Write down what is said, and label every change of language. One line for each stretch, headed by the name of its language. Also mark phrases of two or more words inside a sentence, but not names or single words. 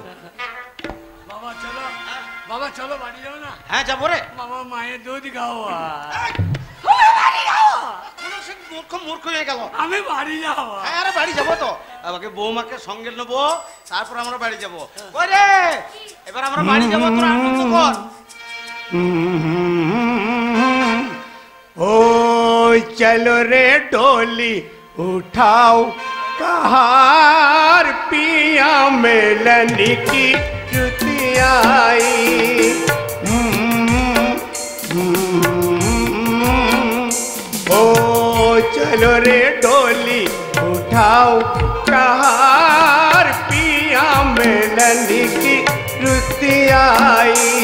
Bangla: বাবা চলো, বাবা চলো বাড়ি যাবো না? হ্যাঁ যাবো রে। বাবা মায়ের দুধ খাওয়া। মূর্খ মূর্খ হয়ে গেল। আমি বাড়ি যাবো। হ্যাঁ, আরে বাড়ি যাবো তো, আমাকে বৌমাকে সঙ্গে নেবো, তারপর আমরা বাড়ি যাবো। ওরে, এবার আমরা বাড়ি যাবো, তোরা আনন্দ কর।
Hindi: ओ चलो रे डोली उठाओ कहार पिया मिलन की जुती आई। ओ चलो रे डोली उठाओ कहार पिया मिलन की जुती आई।